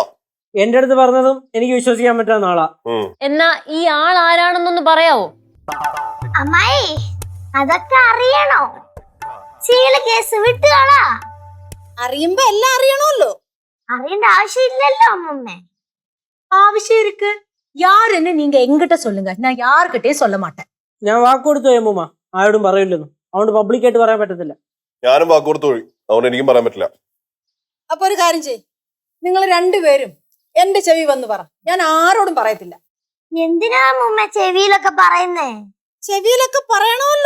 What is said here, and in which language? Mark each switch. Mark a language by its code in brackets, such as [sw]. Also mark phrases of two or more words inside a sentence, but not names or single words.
[ml] എന്റെ അടുത്ത് പറഞ്ഞതും എനിക്ക് വിശ്വസിക്കാൻ പറ്റുന്ന ആളാ. എന്നാ ഈ ആൾ ആരാണെന്നൊന്ന് പറയാവോ? അമ്മായി, അതൊക്കെ അറിയണോ? കേസ് വിട്ടുകളാ. അറിയുമ്പോ എല്ലാം അറിയണമല്ലോ. അറിയേണ്ട ആവശ്യമില്ലല്ലോ അമ്മമ്മേ. [ta] ആവശ്യം ഇருக்கு. யார் என்ன நீங்க எங்கிட்ட சொல்லுங்க, நான் யார்கிட்டே சொல்ல மாட்டேன். [ml] ഞാൻ വാക്ക് കൊടുത്തു അമ്മൂമ്മ, ആരോടും പറയില്ലെന്ന്. അതുകൊണ്ട് പബ്ലിക്കായിട്ട് പറയാൻ പറ്റത്തില്ല. ഞാനും വാക്ക് കൊടുത്തു പോയി, അതുകൊണ്ട് എനിക്കും പറയാൻ പറ്റില്ല. അപ്പൊ ഒരു കാര്യം ചെയ്യ്, നിങ്ങൾ രണ്ടുപേരും എന്റെ ചെവി വന്ന് പറ. ഞാൻ ആരോടും പറയത്തില്ല. എന്തിനാ അമ്മമ്മ ചെവിയിലൊക്കെ പറയുന്നേ? ചെവിയിലൊക്കെ പറയണമല്ലോ.